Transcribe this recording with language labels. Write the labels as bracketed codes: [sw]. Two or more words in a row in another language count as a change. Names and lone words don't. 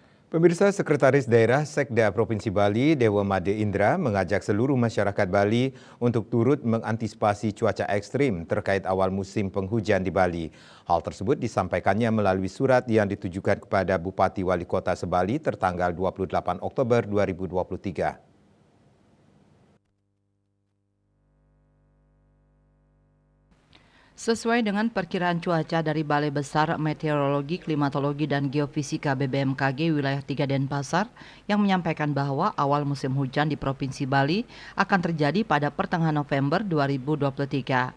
[id] Pemirsa, Sekretaris Daerah Sekda Provinsi Bali, Dewa Made Indra, mengajak seluruh masyarakat Bali untuk turut mengantisipasi cuaca ekstrim terkait awal musim penghujan di Bali. Hal tersebut disampaikannya melalui surat yang ditujukan kepada Bupati Wali Kota Sebali tertanggal 28 Oktober 2023. Sesuai dengan perkiraan cuaca dari Balai Besar Meteorologi, Klimatologi, dan Geofisika BBMKG wilayah 3 Denpasar yang menyampaikan bahwa awal musim hujan di Provinsi Bali akan terjadi pada pertengahan November 2023.